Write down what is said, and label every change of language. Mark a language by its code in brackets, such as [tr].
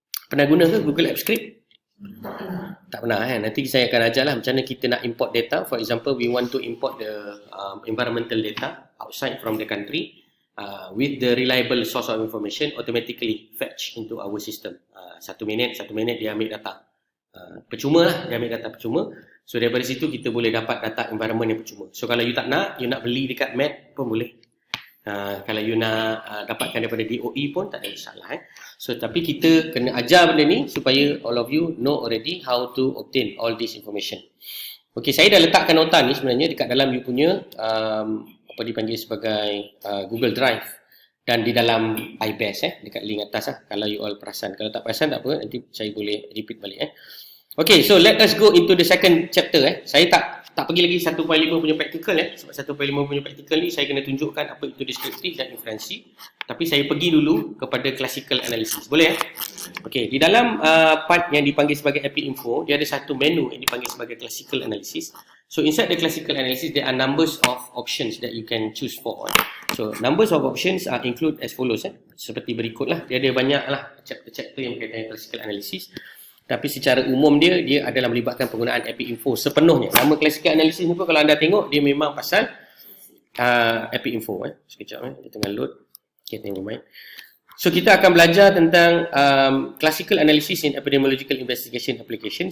[ms] Pernah guna ke Google Apps Script? Tak pernah Nanti saya akan ajar lah macam mana kita nak import data. [en] For example, we want to import the environmental data outside from the country with the reliable source of information automatically fetch into our system. [ms] 1 minit dia ambil data. Percuma lah, dia ambil data percuma. So daripada situ kita boleh dapat data environment yang percuma. So kalau you tak nak, you nak beli dekat Met pun boleh. Kalau you nak dapatkan daripada DOE pun tak ada masalah. So tapi kita kena ajar benda ni supaya [en] all of you know already how to obtain all this information. [ms] Okay, saya dah letakkan nota ni sebenarnya dekat dalam you punya apa dipanggil sebagai Google Drive dan di dalam iBest dekat link atas kalau you all perasan. Kalau tak perasan tak apa, nanti saya boleh repeat balik [en] Okay, so let us go into the second chapter. [ms] Saya tak pergi lagi 1.5 punya practical sebab 1.5 punya practical ni saya kena tunjukkan apa itu descriptive dan inferensi. Tapi saya pergi dulu kepada classical analysis. Boleh Okay, di dalam part yang dipanggil sebagai API Info, dia ada satu menu yang dipanggil sebagai classical analysis. [en] So inside the classical analysis there are numbers of options that you can choose for. So numbers of options are include as follows [ms] seperti berikutlah. Dia ada banyaklah chapter-chapter yang berkaitan dengan classical analysis. Tapi secara umum dia adalah melibatkan penggunaan API Info sepenuhnya. Nama classical analysis ni pun kalau anda tengok dia memang pasal API Info. Sekejap dia tengah load. Okay, tengok main. So kita akan belajar tentang [en] classical analysis in epidemiological investigation application.